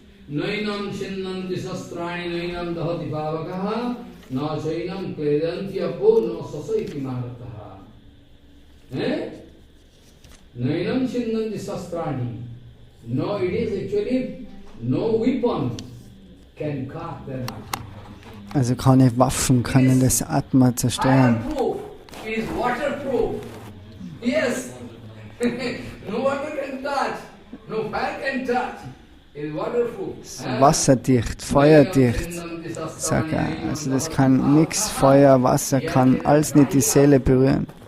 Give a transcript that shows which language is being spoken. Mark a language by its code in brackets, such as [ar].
[sa] Nainam shinnanti sastrani nainam dahati bhavakaha na chainam kledanti apo na sasaiti marataha. Nainam shinnanti sastrani. [en] No, it is actually no weapon can cut their atma. [de] Also keine Waffen können das Atma zerstören. [en] Fireproof, it is waterproof. Yes. No water can touch, no fire can touch. It is waterproof. [de] Wasserdicht, feuerdicht, sag er. Also das kann nichts, Feuer, Wasser kann alles nicht die Seele berühren.